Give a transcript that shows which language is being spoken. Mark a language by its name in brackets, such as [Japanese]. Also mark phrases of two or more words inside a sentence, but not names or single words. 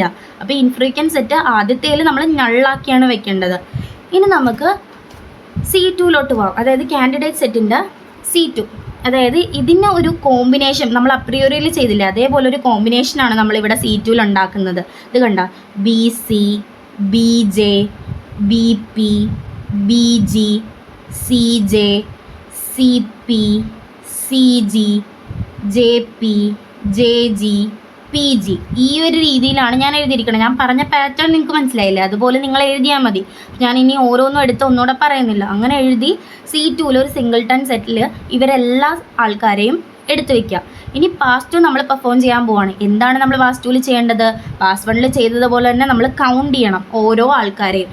[Malayalam] അപ്പോൾ [English] infrequent set [Malayalam] ആദ്യത്തേൽ നമ്മൾ നള്ളാക്കിയാണ് വെക്കേണ്ടത്. ഇനി നമുക്ക് C2 പോവാം. അതായത് [English] candidate set's [Malayalam] C2. അതായത് ഇതിന് ഒരു കോമ്പിനേഷൻ നമ്മൾ അപ്രിയോറിയിൽ ചെയ്തില്ലേ, അതേപോലെ ഒരു കോമ്പിനേഷനാണ് നമ്മളിവിടെ C2 ഉണ്ടാക്കുന്നത്. ഇത് കണ്ട, BC BJ BP BG CJ CP CG JP JG PG. ഈ ഒരു രീതിയിലാണ് ഞാൻ എഴുതിയിരിക്കുന്നത്. ഞാൻ പറഞ്ഞ പാറ്റേൺ നിങ്ങൾക്ക് മനസ്സിലായില്ലേ, അതുപോലെ നിങ്ങൾ എഴുതിയാൽ മതി. ഞാൻ ഇനി ഓരോന്നും എടുത്ത് ഒന്നുകൂടെ പറയുന്നില്ല. അങ്ങനെ എഴുതി C2 ഒരു [English] singleton set [Malayalam] ഇവരെല്ലാ ആൾക്കാരെയും എടുത്തു വയ്ക്കുക. ഇനി പാസ് 2 നമ്മൾ പെർഫോം ചെയ്യാൻ പോവാണ്. എന്താണ് നമ്മൾ പാസ് 2 ചെയ്യേണ്ടത്, പാസ് 1 ചെയ്തതുപോലെ തന്നെ നമ്മൾ കൗണ്ട് ചെയ്യണം ഓരോ ആൾക്കാരെയും.